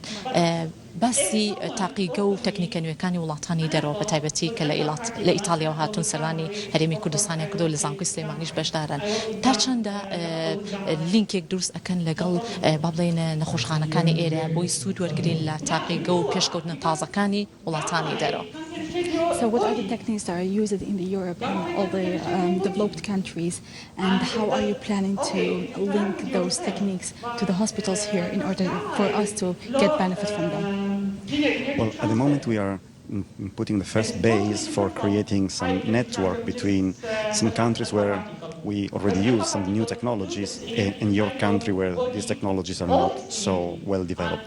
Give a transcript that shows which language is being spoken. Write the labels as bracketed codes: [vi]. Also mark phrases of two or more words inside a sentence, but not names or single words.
[ckb] باسی تاقیگە و تەکنیکە نوێیەکانی وڵاتانی دەرەوە بە تایبەتی کە لە ئیتالیاوە هاتوون سەرانی هەرێمی کوردستانی کردو لە زانکۆی سلێمانیش بەشدارن تا چەندە لینکێک دروست ئەکەن لەگەڵ با بڵێن نەخۆشخانەکانی ئێرە بۆی سوود وەرگرین لە تاقیگە و پێشکەوتنە تازەکانی وڵاتانی دەرەوە. [en] So what are the techniques that are used in the Europe and all the developed countries, and how are you planning to link those techniques to the hospitals here in order for us to get benefit from them? Well, at the moment we are putting the first base for creating some network between some countries where we already use some new technologies in your country where these technologies are not so well developed.